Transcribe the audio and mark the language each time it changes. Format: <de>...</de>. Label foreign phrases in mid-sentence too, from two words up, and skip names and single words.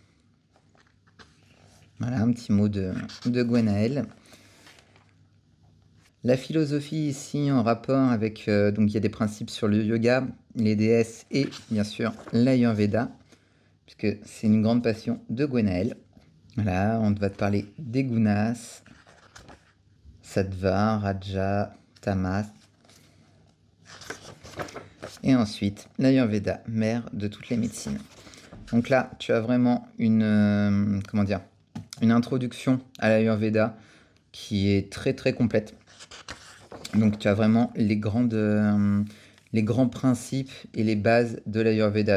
<fr>Voilà, un petit mot de Gwenaëlle. La philosophie ici en rapport avec, donc il y a des principes sur le yoga, les déesses et bien sûr l'Ayurveda, puisque c'est une grande passion de Gwenaëlle. Voilà, on va te parler des gunas,</fr> <sa>सत्त्व, रज, तमस्.</sa> <fr>Et ensuite l'Ayurveda, mère de toutes les médecines. Donc là, tu as vraiment une introduction à l'Ayurveda qui est très très complète. Donc tu as vraiment les grandes les grands principes et les bases de l'Ayurveda.</fr>